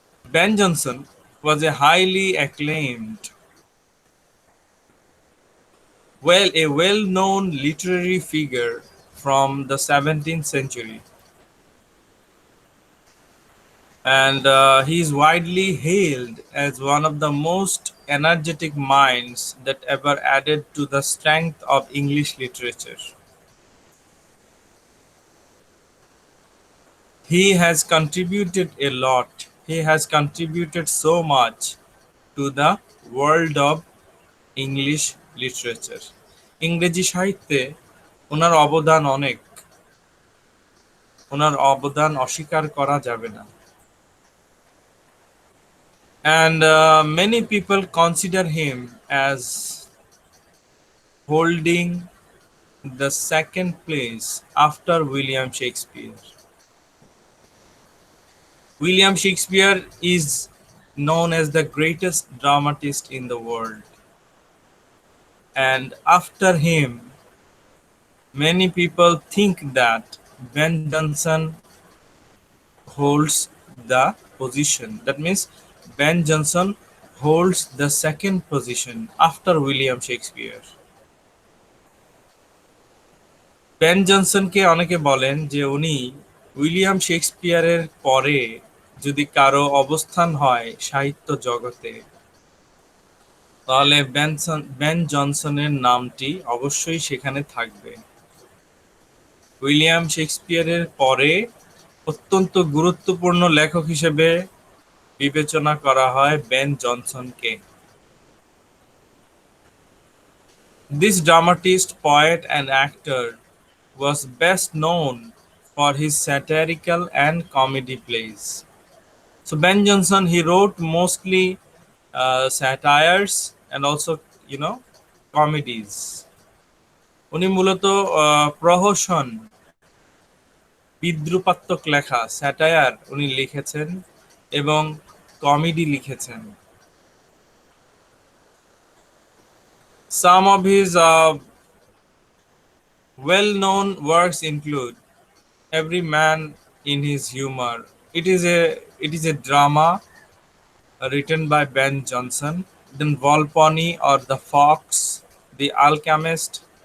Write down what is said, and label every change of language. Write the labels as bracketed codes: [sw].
[en] Ben Jonson was a highly acclaimed, a well-known literary figure from the 17th century, and he is widely hailed as one of the most energetic minds that ever added to the strength of English literature. He has contributed a lot. He has contributed so much to the world of English literature. [bn] ইংরেজি সাহিত্যে ওনার অবদান অনেক, ওনার অবদান অস্বীকার করা যাবে না। [en] And many people consider him as holding the second place after William Shakespeare. William Shakespeare is known as the greatest dramatist in the world, and after him, many people think that Ben Jonson holds the position. That means Ben Jonson holds the second position after William Shakespeare. [bn] Ben জনসনকে অনেকে বলেন যে উনি William শেক্সপিয়ারের পরে যদি কারো অবস্থান হয় সাহিত্য জগতে, তাহলে বেন জনসনের নামটি অবশ্যই সেখানে থাকবে। উইলিয়াম শেক্সপিয়ারের পরে অত্যন্ত গুরুত্বপূর্ণ লেখক হিসেবে বিবেচনা করা হয় Ben জনসনকে। [en] This dramatist, poet, and actor was best known for his satirical and comedy plays. So Ben Jonson, he wrote mostly satires and also, you know, comedies. [bn] উনি মূলত প্রহসন, বিদ্রুপাত্মক লেখা, স্যাটায়ার উনি লিখেছেন এবং কমেডি লিখেছেন। [en] Some of his well-known works include Every Man in His Humor. It is a drama written by Ben Jonson. Then Volpone or The Fox, The Alchemist.